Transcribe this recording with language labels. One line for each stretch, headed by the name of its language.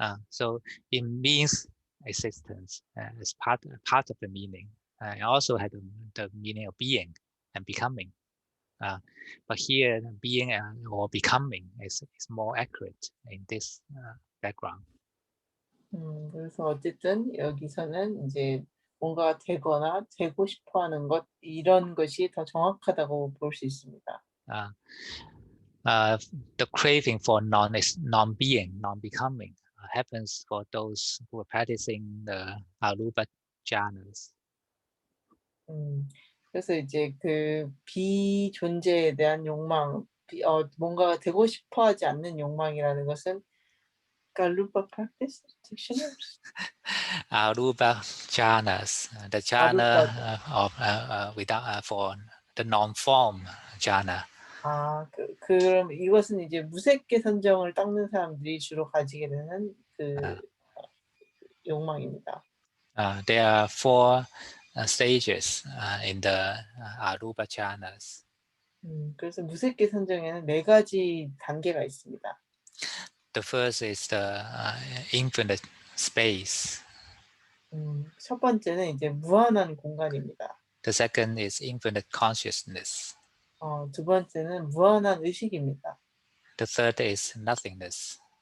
English: So it means existence as part of the meaning. It also had the meaning of being and becoming. But here, being or becoming is more accurate in this background.
Korean: 그래서 어쨌든 여기서는 이제 뭔가 되거나 되고 싶어하는 것 이런 것이 더 정확하다고 볼 수 있습니다.
English: The craving for non-being, non-becoming happens for those who are practicing the arupa jhanas.
Korean: 그래서 이제 그 비존재에 대한 욕망, 뭔가 되고 싶어하지 않는 욕망이라는 것은
English: Galupa practice dictionaries. Arupa jhanas, the jhana without for the non-form jhana.
Korean: 그럼 이것은 이제 무색계 선정을 닦는 사람들이 주로 가지게 되는 그 욕망입니다.
English: There are 4 stages in the arupa jhanas.
Korean: 그래서 무색계 선정에는 4가지 단계가 있습니다.
English: The first is the infinite space.
Korean: 첫 번째는 이제 무한한 공간입니다.
English: The second is infinite consciousness.
Korean: 두 번째는 무한한 의식입니다.
English: The third is nothingness.